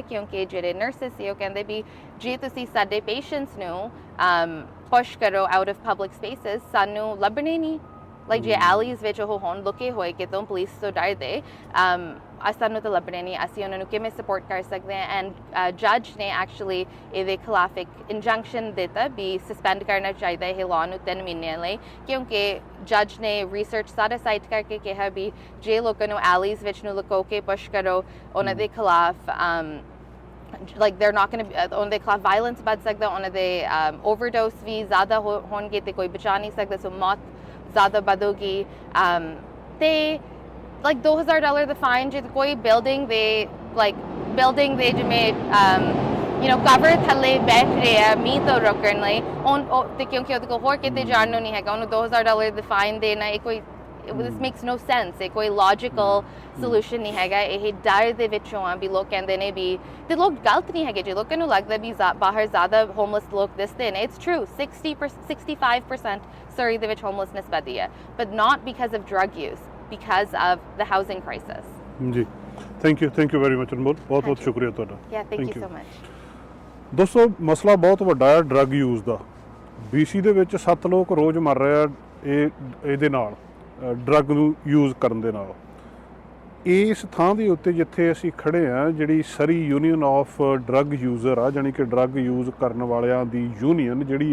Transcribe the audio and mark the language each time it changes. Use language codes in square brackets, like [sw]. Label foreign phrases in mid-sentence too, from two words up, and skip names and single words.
[pa] ਕਿਉਂਕਿ ਜਿਹੜੇ ਨਰਸਿਸ ਸੀ ਉਹ ਕਹਿੰਦੇ ਵੀ ਜੇ ਤੁਸੀਂ ਸਾਡੇ ਪੇਸ਼ੈਂਟਸ ਨੂੰ ਪੁਸ਼ ਕਰੋ [en] out of public spaces [pa] ਸਾਨੂੰ ਲੱਭਣੇ ਨਹੀਂ ਲਾਈਕ ਜੇ ਐਲੀਜ਼ ਵਿੱਚ ਉਹ ਹੋਣ ਲੁਕੇ ਹੋਏ ਕਿਤੋਂ ਪੁਲਿਸ ਤੋਂ ਡਰਦੇ ਸਾਨੂੰ ਤਾਂ ਲੱਭਣੇ ਨਹੀਂ ਅਸੀਂ ਉਹਨਾਂ ਨੂੰ ਕਿਵੇਂ ਸਪੋਰਟ ਕਰ ਸਕਦੇ ਹਾਂ [en] and judge [pa] ਨੇ ਐਕਚੁਅਲੀ ਇਹਦੇ ਖਿਲਾਫ ਇੱਕ ਇੰਜੰਕਸ਼ਨ ਦਿੱਤਾ ਵੀ ਸਸਪੈਂਡ ਕਰਨਾ ਚਾਹੀਦਾ ਇਹ ਲਾਅ ਨੂੰ 3 ਮਹੀਨਿਆਂ ਲਈ ਕਿਉਂਕਿ ਜੱਜ ਨੇ ਰਿਸਰਚ ਸਾਰਾ ਸਾਈਟ ਕਰਕੇ ਕਿਹਾ ਵੀ ਜੇ ਲੋਕਾਂ ਨੂੰ ਐਲੀਜ਼ ਵਿੱਚ ਨੂੰ ਲੁਕੋ ਕੇ ਪੁਸ਼ ਕਰੋ ਉਹਨਾਂ ਦੇ ਖਿਲਾਫ [en] like they're not going to [pa] ਉਹਨਾਂ ਦੇ ਖਿਲਾਫ ਵਾਇਲੈਂਸ ਵੱਧ ਸਕਦਾ ਉਹਨਾਂ ਦੇ ਓਵਰਡੋਸ ਵੀ ਜ਼ਿਆਦਾ ਹੋਣਗੇ ਤੇ ਕੋਈ ਬਚਾ ਨਹੀਂ ਸਕਦਾ ਸੋ ਮੌਤ ਜ਼ਿਆਦਾ ਵਧੂਗੀ ਤੇ like $2,000 ਦਾ ਫਾਈਨ ਜੇ ਕੋਈ ਬਿਲਡਿੰਗ ਦੇ ਜਿਵੇਂ ਕਵਰ ਥੱਲੇ ਬੈਠ ਰਿਹਾ ਮੀਂਹ ਤੋਂ ਰੋਕਣ ਲਈ ਤੇ ਕਿਉਂਕਿ ਉਹਦੇ ਕੋਲ ਹੋਰ ਕਿਤੇ ਜਾਣ ਨੂੰ ਨਹੀਂ ਹੈਗਾ ਉਹਨੂੰ $2,000 ਦਾ ਫਾਈਨ ਦੇਣਾ ਇਹ ਕੋਈ [en] this makes no sense [pa] ਇਹ ਕੋਈ [en] logical solution [pa] ਨਹੀਂ ਹੈਗਾ ਇਹ ਡਰ ਦੇ ਵਿੱਚੋਂ ਆ ਵੀ ਲੋਕ ਕਹਿੰਦੇ ਨੇ ਵੀ ਤੇ ਲੋਕ ਗਲਤ ਨਹੀਂ ਹੈਗੇ ਜੇ ਲੋਕਾਂ ਨੂੰ ਲੱਗਦਾ ਵੀ ਬਾਹਰ ਜ਼ਿਆਦਾ ਹੋਮਲੈਸ ਲੋਕ ਦਿਸਦੇ ਨੇ [en] it's true [pa] 65% Surrey ਦੇ ਵਿੱਚ homelessness ਵਧੀ ਹੈ [en] but not because of drug use because of the housing crisis [pa] ਜੀ [en] thank you very much [pa] ਅਨਮੋਲ ਬਹੁਤ ਸ਼ੁਕਰੀਆ ਤੁਹਾਡਾ [en] thank you so much [pa] ਦੋਸਤੋ ਮਸਲਾ ਬਹੁਤ ਵੱਡਾ ਹੈ [en] drug use [pa] ਦਾ BC ਦੇ ਵਿੱਚ 7 ਲੋਕ ਰੋਜ਼ ਮਰ ਰਹੇ ਆ ਇਹਦੇ ਨਾਲ ਡਰੱਗ ਨੂੰ ਯੂਜ਼ ਕਰਨ ਦੇ ਨਾਲ ਇਸ ਥਾਂ ਦੇ ਉੱਤੇ ਜਿੱਥੇ ਅਸੀਂ ਖੜੇ ਹਾਂ ਜਿਹੜੀ ਸਰੀ ਯੂਨੀਅਨ ਆਫ ਡਰੱਗ ਯੂਜ਼ਰ ਆ ਜਾਣੀ ਕਿ [en] drug use [pa] ਕਰਨ ਵਾਲਿਆਂ ਦੀ ਯੂਨੀਅਨ ਜਿਹੜੀ